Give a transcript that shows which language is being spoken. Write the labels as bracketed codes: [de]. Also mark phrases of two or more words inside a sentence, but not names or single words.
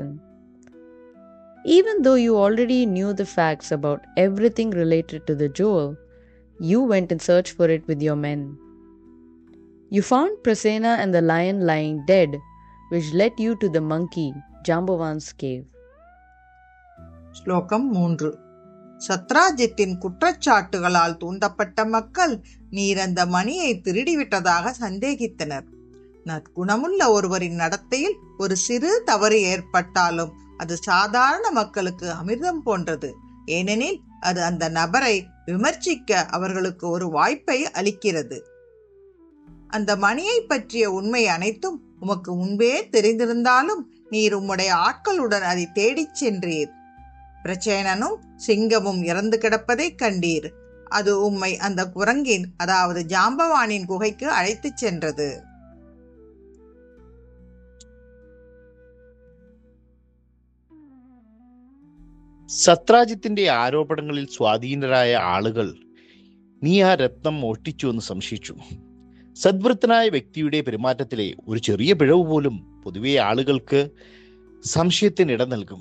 [en] Even though you already knew the facts about everything related to the jewel, you went in search for it with your men. You found Prasenna and the lion lying dead, which led you to the monkey, Jambavan's cave. [ta] ஸ்லோகம் 3. சத்ராஜித்தின் குற்றச்சாட்டுகளால் தூண்டப்பட்ட மக்கள் நீர் அந்த மணியை திருடிவிட்டதாக சந்தேகித்தனர். நற்குணமுள்ள ஒருவரின் நடத்தையில் ஒரு சிறு தவறு ஏற்பட்டாலும் அது சாதாரண மக்களுக்கு அமிர்தம் போன்றது. ஏனெனில் அது அந்த நபரை விமர்சிக்க அவர்களுக்கு ஒரு வாய்ப்பை அளிக்கிறது. அந்த மணியை பற்றிய உண்மை அனைத்தும் உமக்கு முன்பே தெரிந்திருந்தாலும் நீர் உம்முடைய ஆட்களுடன் அதை தேடிச் சென்றீர். பிரச்சேனனும் சிங்கமும் இறந்து கிடப்பதை கண்டீர். அது உம்மை அந்த குரங்கின், அதாவது ஜாம்பவானின் குகைக்கு அழைத்துச் சென்றது. [ml] സത്രാജിത്തിന്റെ ആരോപണങ്ങളിൽ സ്വാധീനരായ ആളുകൾ നീ ആ രത്നം മോഷ്ടിച്ചു എന്ന് സംശയിച്ചു. സദ്വൃത്തനായ വ്യക്തിയുടെ പെരുമാറ്റത്തിലെ ഒരു ചെറിയ പിഴവ് പോലും പൊതുവെ ആളുകൾക്ക് സംശയത്തിന് ഇട നൽകും.